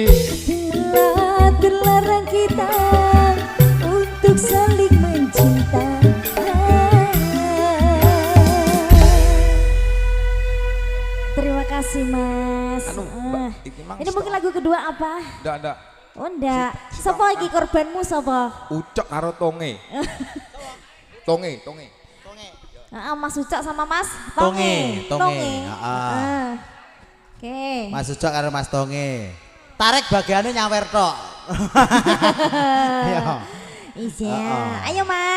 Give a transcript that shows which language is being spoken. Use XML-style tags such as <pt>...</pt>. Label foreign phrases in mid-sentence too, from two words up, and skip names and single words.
<id>Terlarang kita untuk saling mencinta. Terima kasih Mas. Ini mungkin lagu kedua apa? Ndak. Oh ndak.</id> <jv>Sapa iki korbanmu sapa? Ucok karo Tonge. Tonge.</jv> <id>Mas Ucok sama Mas Tonge. Oke.</id> <jv>Mas Ucok karo Mas Tonge.</jv> <id>Tarik bagiannya nyawer tok. Iya. Ayo Mas.</id>